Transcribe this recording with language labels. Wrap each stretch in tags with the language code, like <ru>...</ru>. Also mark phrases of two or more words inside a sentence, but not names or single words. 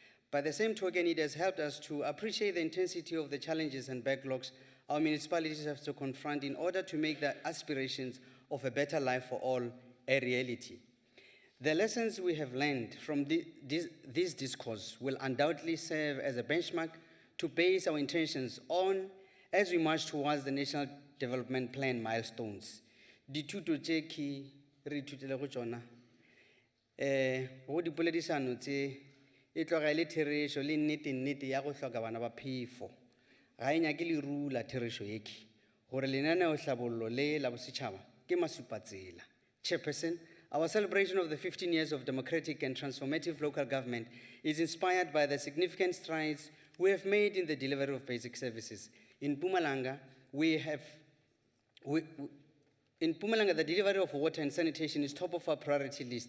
<en>By the same token, it has helped us to appreciate the intensity of the challenges and backlogs our municipalities have to confront in order to make the aspirations of a better life for all a reality. The lessons we have learned from this discourse will undoubtedly serve as a benchmark to base our intentions on as we march towards the National Development Plan milestones.</en> <nso>Dithuto tse ke re ithutile go tsona go dipoledisano tse e tloga e le therešo le nnete ya go hloka bana ba phefo ga e nyake leru la therešo eke gore lenaneo hlabollo le la bosetšhaba ke masupatsela.</nso> <en>Chairperson, our celebration of the 15 years of democratic and transformative local government is inspired by the significant strides we have made in the delivery of basic services. In Mpumalanga, in Mpumalanga, the delivery of water and sanitation is top of our priority list.</en>